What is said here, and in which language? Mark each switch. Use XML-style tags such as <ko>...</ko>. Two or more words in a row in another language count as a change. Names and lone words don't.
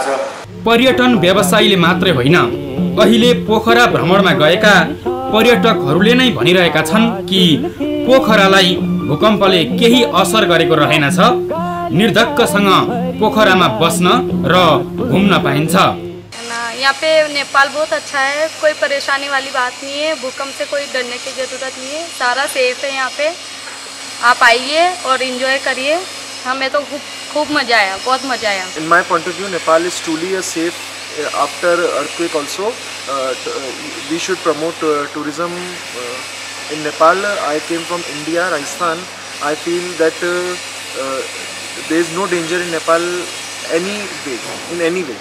<ne>पर्यटन व्यवसायीले मात्रै होइन, अहिले पोखरा भ्रमणमा गएका पर्यटकहरूले नै भनिरहेका छन् कि पोखरालाई भूकम्पले केही असर गरेको रहेनछ। निर्धक्कसँग पोखरामा बस्न र घुम्न पाइन्छ।</ne> <hi>यहाँ पे नेपाल बहुत अच्छा है, कोई परेशानी वाली बात नहीं है, भूकंप से कोई डरने की ज़रूरत नहीं है, सारा सेफ है। यहाँ पे आप आइए और एंजॉय करिए। हमें तो खूब मज़ा आया, बहुत मज़ा आया।</hi> <en>In my point of view, Nepal is truly a safe after earthquake also. We should promote tourism in Nepal. I came from India, Rajasthan. I feel that there is no danger in Nepal in any way.</en>